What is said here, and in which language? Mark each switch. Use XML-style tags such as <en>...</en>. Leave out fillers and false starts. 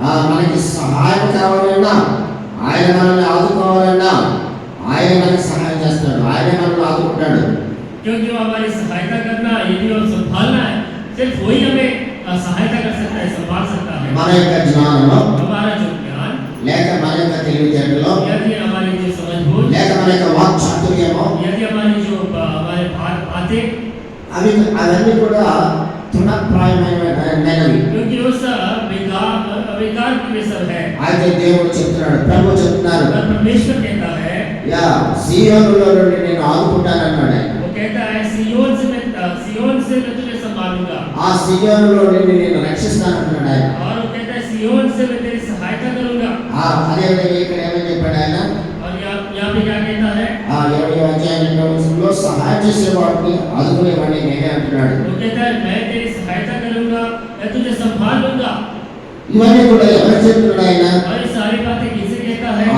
<te>మనకి సహాయం కావాలన్నా, ఆయన మనల్ని ఆదుకోవాలన్నా ఆయన మనకి సహాయం చేస్తాడు, ఆయన మనల్ని ఆదుకుంటాడు.</te> <hi>क्योंकि वो हमारी सहायता करना, यदि वो संभालना है, सिर्फ वही हमें सहायता कर सकता है, संभाल सकता है.</hi> <te>మన యొక్క జ్ఞానంలో,</te> <hi>हमारा जो ज्ञान,</hi> <te>లేక మన యొక్క తెలివితేటలో,</te> <hi>यदि हमारी जो समझ हो,</hi> <te>లేక మన యొక్క వాక్ చాతుర్యమో,</te> <hi>यदि हमारी जो हमारे बातें,</hi> <te>అవన్నీ కూడా తృణప్రాయమైనవి.</te> <hi>क्योंकि वो सब बेकार की वे सब है.</hi> <te>అయితే దేవుడు చెప్తున్నాడు, ప్రభు చెప్తున్నారు,</te> <hi>परमेश्वर कहता है,</hi> <te>యా సియోనులో నుండి నేను ఆదుకుంటానన్నాడు.</te> <hi>वो कहता है सियोन से मैं तुझे संभालूंगा.</hi> <te>ఆ సియోనులో నుండి నేను రక్షిస్తానన్నాడు ఆయన.</te> <hi>और वो कहता है सियोन से मैं तेरी सहायता करूंगा.</hi> <te>అదే విధంగా ఇక్కడ ఏమని చెప్పాడు ఆయన?</te> <hi>और यहाँ पे क्या कहता है?</hi> <te>20వ అధ్యాయంలో సహాయం చేసేవాడిని ఆదుకునేవాడిని నేనే అంటున్నాడు.</te> <hi>वो कहता है मैं तेरी सहायता करूंगा, मैं तुझे संभाल लूंगा.</hi> <te>ఇవన్నీ కూడా ఎవరు చెప్తున్నాడు ఆయన?</te> <hi>और ये सारी बातें किससे कहता है?</hi>